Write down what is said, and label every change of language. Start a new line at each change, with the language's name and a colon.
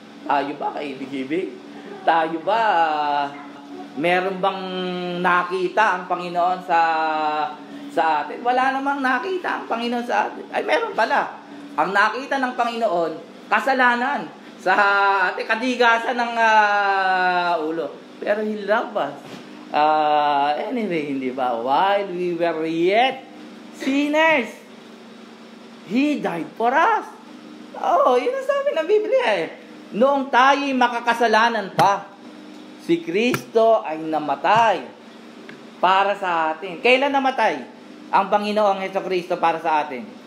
Filipino: Tayo ba kaibig-ibig? Tayo ba meron bang nakita ang Panginoon sa atin? Wala namang nakita ang Panginoon sa atin. Ay, meron pala. Ang nakita ng Panginoon, kasalanan sa ating kadigasan ng ulo.
English: Pero He loved us. Anyway,
Filipino: hindi ba?
English: While we were yet sinners, He died for us.
Filipino: Oh, yun ang sabi ng Biblia eh. Noong tayo'y makakasalanan pa, si Kristo ay namatay para sa atin. Kailan namatay ang Panginoong Hesukristo para sa atin?